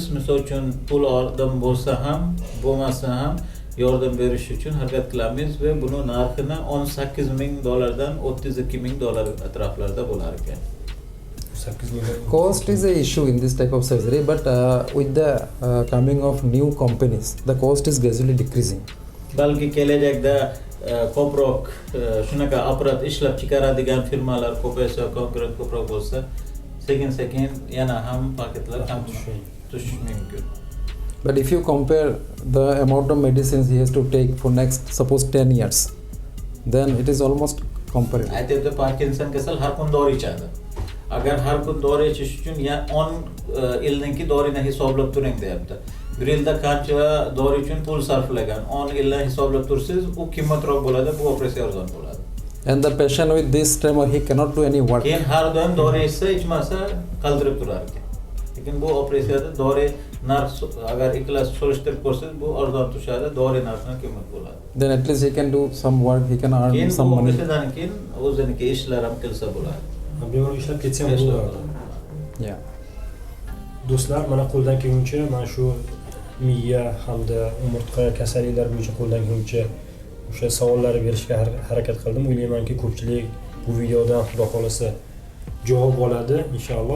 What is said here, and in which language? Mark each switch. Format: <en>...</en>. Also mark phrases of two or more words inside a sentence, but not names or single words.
<uz>Misol uchun pul odam bo'lsa ham, bo'lmasa ham yordam berish uchun harakat qilamiz va buni narxini $18,000 dan $32,000 atroflarida bo'lar ekan.</uz> <en>Cost is a issue in this type of surgery, but with the coming of new companies, the cost is gradually decreasing.</en> <uz>Balki kelajakda ko'proq shunaqa apparat ishlab chiqaradigan firmalar ko'paysa, konkurent ko'proq bo'lsa, sekin-sekin yana ham paketlar ham tushishi mumkin.</uz> <en>But if you compare the amount of medicines he has to take for next suppose 10 years, then it is almost comparable.</en> <uz>Aytibdi Parkinson kasal har kun dori ichadi. Agar har kun dori ichish uchun 10 yilninki dorini hisoblab turing deyapti. Bir yilda qancha dori uchun pul sarflagan, 10 yildan hisoblab tursangiz, u qimmatroq bo'ladi, bu operatsiya arzon bo'ladi.</uz> <en>And the patient with this tremor, he cannot do any work.</en> <uz>Keyin har doim dori ichsa, ichmasa qaldirib turar ekan. Lekin bu operatsiyada dori narx agar ikkalasi solishtirib ko'rsangiz, bu arzon tushadi, dori narxi qimmat bo'ladi.</uz> <en>Then at least he can do some work, he can earn some money.</en> <uz>Operatsiyadan keyin o'ziniki ishlar ham qilsa bo'ladi. Bemor ishlab ketsa ham bo'ladi. Yeah. Do'stlar, mana qo'ldan kelguncha mana shu miya hamda umurtqa kasalliklari bo'yicha qo'ldan kelguncha o'sha savollarni berishga harakat qildim. O'ylaymanki, ko'pchilik bu videodan xudo xolasa javob oladi inshaalloh.</uz>